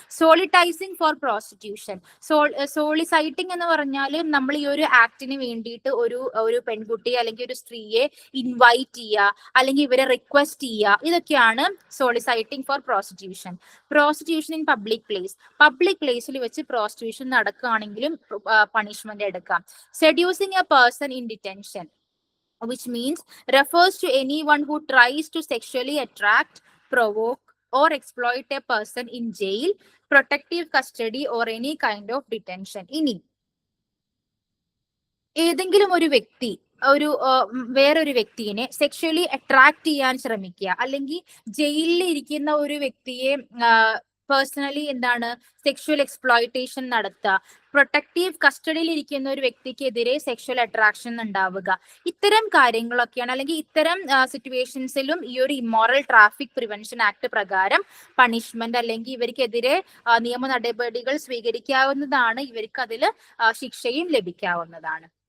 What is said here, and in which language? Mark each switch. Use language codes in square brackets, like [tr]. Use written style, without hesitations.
[en] Soliciting for prostitution. [ml] സോളിസൈറ്റിംഗ് എന്ന് പറഞ്ഞാൽ നമ്മൾ ഈ ഒരു ആക്ടിന് വേണ്ടിയിട്ട് ഒരു പെൺകുട്ടി അല്ലെങ്കിൽ ഒരു സ്ത്രീയെ ഇൻവൈറ്റ് ചെയ്യുക അല്ലെങ്കിൽ ഇവരെ റിക്വസ്റ്റ് ചെയ്യുക, ഇതൊക്കെയാണ് [en] Soliciting for prostitution. Prostitution in public place. [ml] Public പ്ലേസിൽ വെച്ച് പ്രോസ്റ്റിറ്റ്യൂഷൻ നടക്കുകയാണെങ്കിലും പണിഷ്മെന്റ് എടുക്കാം. [en] Seducing a person in detention, which means refers to anyone who tries to sexually attract, provoke or exploit a person in jail, protective custody or any kind of detention. [ml] ഇനി ഏതെങ്കിലും ഒരു വ്യക്തി വേറൊരു വ്യക്തിയെ sexually attract ചെയ്യാൻ ശ്രമിക്കുക അല്ലെങ്കിൽ ജയിലിൽ ഇരിക്കുന്ന ഒരു വ്യക്തിയെ പേഴ്സണലി എന്താണ് സെക്ഷൽ എക്സ്പ്ലോയിറ്റേഷൻ നടത്തുക, പ്രൊട്ടക്റ്റീവ് കസ്റ്റഡിയിൽ ഇരിക്കുന്ന ഒരു വ്യക്തിക്കെതിരെ സെക്ഷൽ അട്രാക്ഷൻ ഉണ്ടാവുക, ഇത്തരം കാര്യങ്ങളൊക്കെയാണ് അല്ലെങ്കിൽ ഇത്തരം സിറ്റുവേഷൻസിലും ഈ ഒരു ഇമ്മോറൽ ട്രാഫിക് പ്രിവെൻഷൻ ആക്ട് പ്രകാരം പണിഷ്മെന്റ് അല്ലെങ്കിൽ ഇവർക്കെതിരെ നിയമ നടപടികൾ സ്വീകരിക്കാവുന്നതാണ്, ഇവർക്ക് അതിൽ ശിക്ഷയും ലഭിക്കാവുന്നതാണ്.